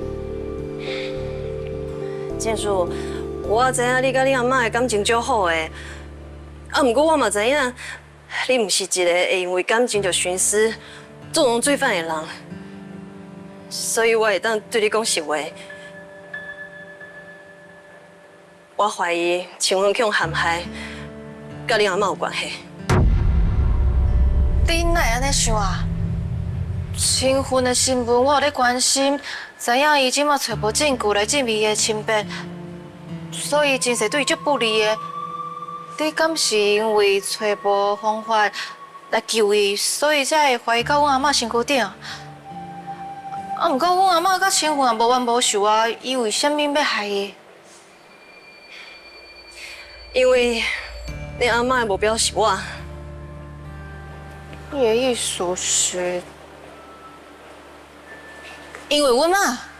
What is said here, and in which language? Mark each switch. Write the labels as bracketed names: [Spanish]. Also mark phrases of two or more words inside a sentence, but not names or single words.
[Min Nan Chinese] 证书，我知影你甲你阿妈的感情足好的，啊，不过我嘛知影，你毋是一个会因为感情就徇私、纵容罪犯的人，所以我会当对你讲实话。我怀疑青云强陷害，甲你阿妈有关系。你哪会安尼想啊？清云的新闻我有咧关心，知影伊即马找无证据来证明伊的清白，所以真侪对伊足不利的。你敢是因为找无方法来救伊，所以才会怀疑到阮阿嬷身躯顶？啊，毋过阮阿嬷甲清云也无冤无仇啊，伊为虾米要害伊？因为你阿嬷的目标是我。你的意思是，因为阮妈？